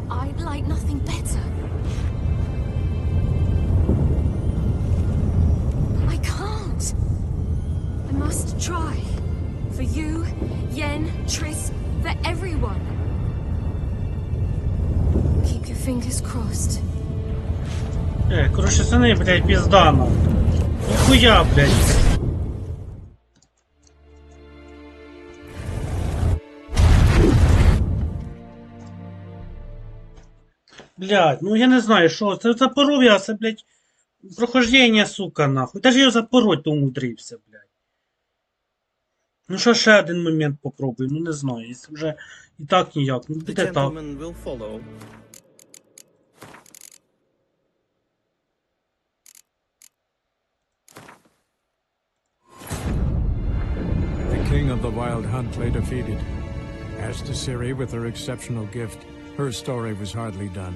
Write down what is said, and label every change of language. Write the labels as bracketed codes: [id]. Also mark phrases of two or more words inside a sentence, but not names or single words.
[en] I'd like nothing better. I must try. For you, Yen, Triss, for everyone. Keep your fingers crossed. [ru] Короче, сыны, блядь, пиздано. Нихуя, [uk] блядь. Блядь, ну я не знаю, що. Це запоров це, блядь, прохождення, сука, нахуй. Та ж я запороть то умудрився, блядь. Ну що ще один момент попробую, ну не знаю, якщо вже і так ніяк, ну буде так. [en] The king of the Wild Hunt lay defeated. As to Ciri, with her exceptional gift, her story was hardly done.